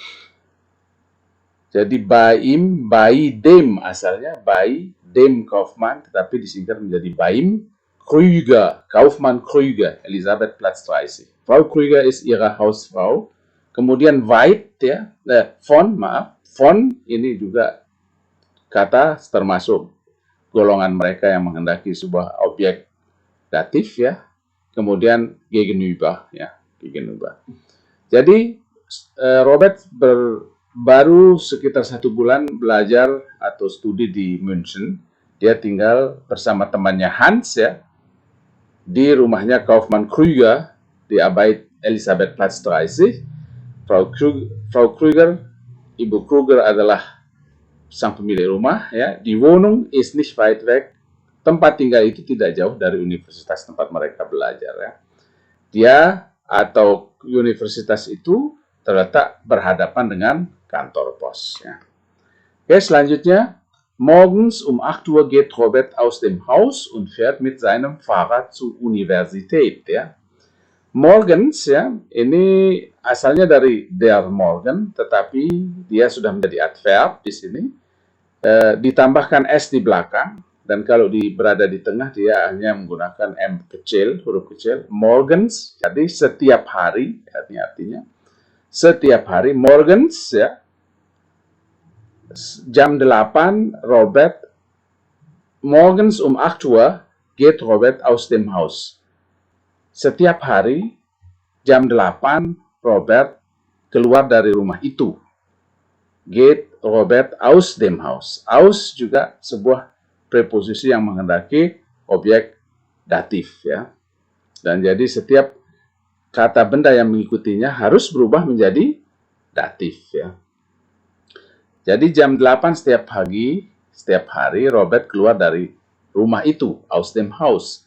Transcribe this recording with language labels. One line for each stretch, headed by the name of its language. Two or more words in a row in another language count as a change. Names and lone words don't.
German: Jadi beim, bei dem asalnya, bei dem Kaufmann,
Indonesian: tetapi disingkat menjadi
German: beim Krüger, Kaufmann Krüger,
Indonesian: Elisabethplatz 30.
German: Frau Krüger ist ihre Hausfrau.
Indonesian: Kemudian weit, ya, von ini juga kata termasuk golongan mereka yang menghendaki sebuah objek datif, ya. Kemudian gegenüber, ya, gegenüber. Jadi Robert baru sekitar 1 bulan belajar atau studi di München. Dia tinggal bersama temannya Hans, ya, di rumahnya Kaufmann Krüger di Arbeit Elisabethplatz 30. Frau Krüger, Ibu Krüger adalah sang pemilik rumah, ya.
German: Die Wohnung ist nicht weit weg.
Indonesian: Tempat tinggal itu tidak jauh dari universitas tempat mereka belajar, ya. Dia atau universitas itu terletak berhadapan dengan kantor pos, ya. Oke, selanjutnya.
German: Morgens 8 Uhr geht Robert aus dem Haus und fährt mit seinem Fahrrad zur Universität, ya. Morgens,
Indonesian: ya, ini asalnya dari
German: der Morgen,
Indonesian: tetapi dia sudah menjadi adverb di sini. Ditambahkan S di belakang, dan kalau berada di tengah dia hanya menggunakan M kecil, huruf kecil. Morgens, jadi setiap hari, artinya setiap hari.
German: Morgens,
Indonesian: ya, jam 8
German: Robert, morgens 8 Uhr geht Robert aus dem Haus.
Indonesian: Setiap hari jam 8 Robert keluar dari rumah itu.
German: Geht Robert aus dem Haus.
Indonesian: Aus juga sebuah preposisi yang menghendaki objek datif, ya. Dan jadi setiap kata benda yang mengikutinya harus berubah menjadi datif, ya. Jadi jam 8 setiap pagi, setiap hari Robert keluar dari rumah itu,
German: aus dem Haus.